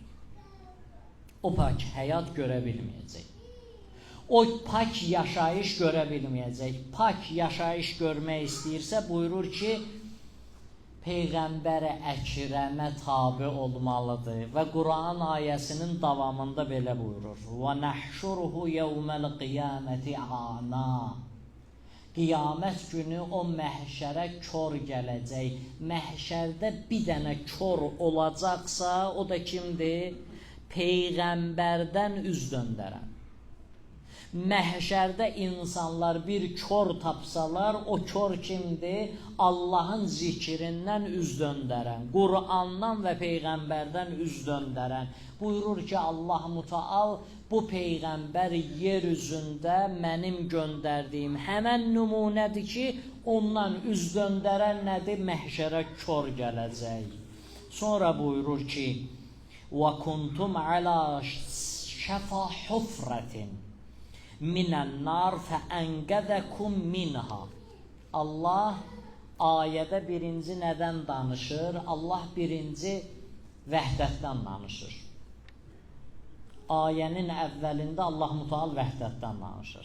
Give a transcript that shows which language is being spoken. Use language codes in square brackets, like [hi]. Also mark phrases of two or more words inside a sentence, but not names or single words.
[az] O pak həyat görə bilməyəcək. O pak yaşayış görə bilməyəcək. Pak yaşayış görmək istəyirsə, buyurur ki, Peyğəmbər-i Əkrəmə tabi olmalıdır. Və Quran ayəsinin davamında belə buyurur. [ar] وَنَحْشُرُهُ يَوْمَ الْقِيَامَةِ عَانَا. [az] Qiyamət günü o məhşərə kör gələcək. Məhşərdə bir dənə kör olacaqsa, o da kimdir? Peyğəmbərdən üz döndərən. Məhşərdə insanlar bir kör tapsalar, o kör kimdir? Allahın zikrindən üz döndərən, Qur'andan və Peyğəmbərdən üz döndərən. Buyurur ki, Allah Müteal bu Peyğəmbər yer üzündə mənim göndərdiyim həmən nümunədir ki, ondan üz döndərən nədir? Məhşərə kör gələcək. Sonra buyurur ki, [ar] وَكُنْتُمْ عَلَى شَفَى حُفْرَةٍ مِنَ النَّارِ فَأَنْقَذَكُمْ مِنْهَا. [az] Allah ayədə birinci nədən danışır? Allah birinci vəhdətdən danışır. Ayənin əvvəlində Allah Müteal vəhdətdən danışır.